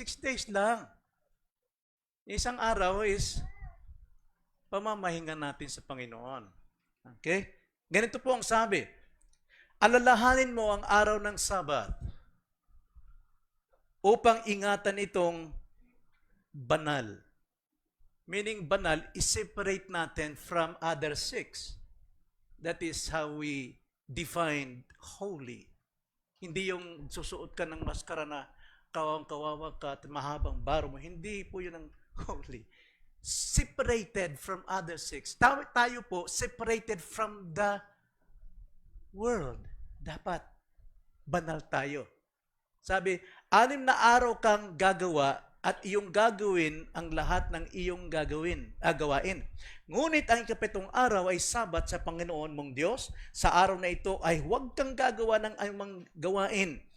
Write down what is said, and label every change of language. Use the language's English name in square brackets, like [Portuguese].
[Filipino] 6 days lang. Isang araw is pamamahinga natin sa Panginoon. Okay? Ganito po ang sabi. Alalahanin mo ang araw ng Sabat upang ingatan itong banal. Meaning banal, is-separate natin from other 6. [English] That is how we define holy. [Filipino] Hindi yung susuot ka ng maskara na kawang-kawawa ka at mahabang baro mo. Hindi po yun ang holy. [English] Separated from other 6. Tayo po, separated from the world. [Filipino] Dapat banal tayo. Sabi, 6 na araw kang gagawa at iyong gagawin ang lahat ng iyong gawain. Ngunit ang 7 araw ay Sabat sa Panginoon mong Diyos. Sa araw na ito ay huwag kang gagawa ng anumang gawain.